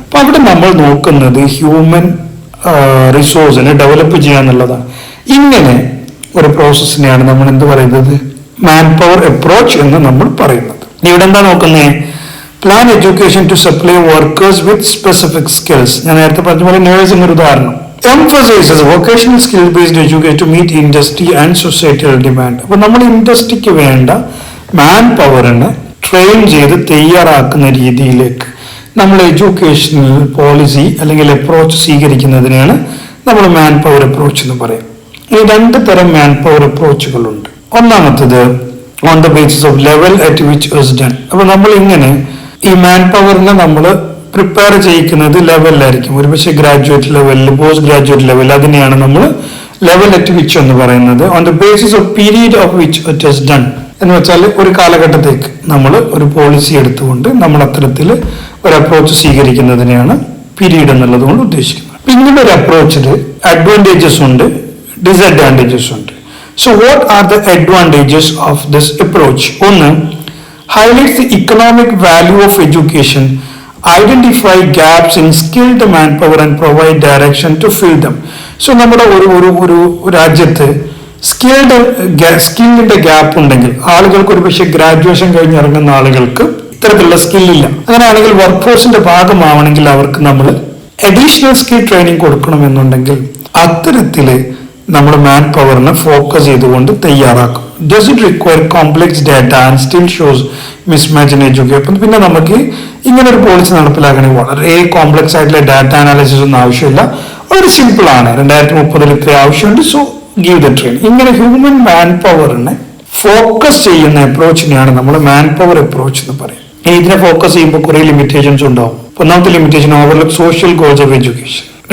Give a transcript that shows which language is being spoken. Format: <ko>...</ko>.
<ml>അപ്പൊ അവിടെ നമ്മൾ നോക്കുന്നത് ഹ്യൂമൻ റിസോഴ്സിനെ ഡെവലപ്പ് ചെയ്യുക എന്നുള്ളതാണ്. ഇങ്ങനെ ഒരു പ്രോസസ്സിനെയാണ് നമ്മൾ എന്ത് പറയുന്നത്, മാൻ പവർ അപ്രോച്ച് എന്ന് നമ്മൾ പറയുന്നത്. ഇവിടെ എന്താ നോക്കുന്നത്,</ml> <en>Plan education to supply workers with specific skills.</en> <ml>ഞാൻ നേരത്തെ പറഞ്ഞ പോലെ നേഴ്സിംഗ് ഒരു ഉദാഹരണം.</ml> <en>emphasizes vocational skill based education to meet industry and societal demand.</en> <ml>അപ്പോൾ നമ്മൾ ഇൻഡസ്ട്രിക്ക് വേണ്ട മാൻ പവറിനെ ട്രെയിൻ ചെയ്ത് തയ്യാറാക്കുന്ന രീതിയിലേക്ക് നമ്മൾ എഡ്യൂക്കേഷണൽ പോളിസി അല്ലെങ്കിൽ അപ്രോച്ച് സ്വീകരിക്കുന്നതിനെയാണ് നമ്മൾ മാൻ പവർ അപ്രോച്ച് എന്ന് പറയും. ഈ 2 തരം മാൻ പവർ അപ്രോച്ചുകളുണ്ട്. ഒന്നാമത്തത്</ml> <en>On the basis of level at which is done.</en> <ml>അപ്പൊ നമ്മൾ ഇങ്ങനെ ഈ മാൻ പവറിനെ നമ്മൾ പ്രിപ്പയർ ചെയ്യിക്കുന്നത് ലെവലിലായിരിക്കും. ഒരുപക്ഷെ ഗ്രാജുവേറ്റ് ലെവലിൽ, പോസ്റ്റ് ഗ്രാജുവേറ്റ് ലെവൽ, അതിനെയാണ് നമ്മൾ ലെവൽ അറ്റ് വിച്ച് എന്ന് പറയുന്നത്.</ml> <en>on the basis of period of which it is done</en> <ml>എന്ന് വെച്ചാൽ ഒരു കാലഘട്ടത്തേക്ക് നമ്മൾ ഒരു പോളിസി എടുത്തുകൊണ്ട് നമ്മൾ അത്തരത്തിൽ ഒരു അപ്രോച്ച് സ്വീകരിക്കുന്നതിനെയാണ് പീരീഡ് എന്നുള്ളത് കൊണ്ട് ഉദ്ദേശിക്കുന്നത്. പിന്നീട് ഒരു അപ്രോച്ചിൽ അഡ്വാൻറ്റേജസ് ഉണ്ട്, ഡിസഡ്വാൻറ്റേജസ് ഉണ്ട്.</ml> <en>So what are the advantages of this approach? ഒന്ന്, highlights the economic value of education, identify gaps in skilled manpower and provide direction to fill them.</en> <ml>So നമ്മുടെ ഒരു രാജ്യത്ത് സ്കില്ലിന്റെ ഗ്യാപ്പ് ഉണ്ടെങ്കിൽ, ആളുകൾക്ക് ഒരു പക്ഷേ ഗ്രാജുവേഷൻ കഴിഞ്ഞ് ഇറങ്ങുന്ന ആളുകൾക്ക് ഇത്തരത്തിലുള്ള സ്കില്ലില്ല. അങ്ങനെയാണെങ്കിൽ വർക്ക് ഫോഴ്സിന്റെ ഭാഗമാവണമെങ്കിൽ അവർക്ക് നമ്മൾ അഡീഷണൽ സ്കിൽ ട്രെയിനിങ് കൊടുക്കണമെന്നുണ്ടെങ്കിൽ അത്തരത്തില് നമ്മൾ മാൻ പവറിനെ ഫോക്കസ് ചെയ്തുകൊണ്ട് തയ്യാറാക്കും.</ml> <en>Does it require complex data and still shows mismatch in education?</en> <ml>പിന്നെ നമുക്ക് ഇങ്ങനെ ഒരു പോളിസി നടപ്പിലാക്കണമെങ്കിൽ വളരെ കോംപ്ലക്സ് ആയിട്ടുള്ള ഡാറ്റ അനാലിസിസ് ഒന്നും ആവശ്യമില്ല, വളരെ സിമ്പിൾ ആണ്. 2030 ഇത്ര ആവശ്യമുണ്ട്,</ml> <en>So give the train.</en> <ml>ഇങ്ങനെ ഹ്യൂമൻ മാൻ പവറിനെ ഫോക്കസ് ചെയ്യുന്ന അപ്രോച്ചിനെയാണ് നമ്മൾ മാൻ പവർ അപ്രോച്ച് എന്ന് പറയും. ഇതിനെ ഫോക്കസ് ചെയ്യുമ്പോൾ കുറെ ലിമിറ്റേഷൻസ് ഉണ്ടാവും. ഒന്നാമത്തെ limitation,</ml> <en>Overlook social goals of education.</en>